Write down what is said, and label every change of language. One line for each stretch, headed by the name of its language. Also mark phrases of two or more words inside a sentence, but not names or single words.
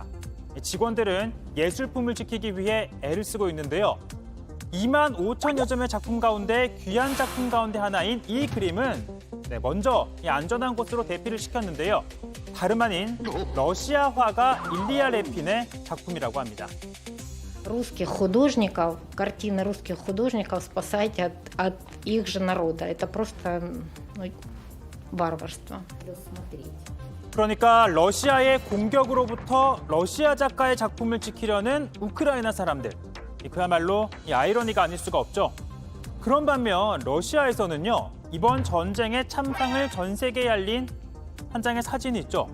Korean: 직원들은 예술품을 지키기 위해 애를 쓰고 있는데요. 2만 5천여 점의 작품 가운데 귀한 작품 가운데 하나인 이 그림은 먼저 안전한 곳으로 대피를 시켰는데요. 다름 아닌 러시아 화가 일리아 레핀의 작품이라고 합니다.
Russian: Русских художников, картины русских художников спасать от их же народа. Это просто варварство.
Korean: 그러니까 러시아의 공격으로부터 러시아 작가의 작품을 지키려는 우크라이나 사람들. 그야말로 아이러니가 아닐 수가 없죠. 그런 반면 러시아에서는요, 이번 전쟁의 참상을 전 세계에 알린 한 장의 사진이 있죠.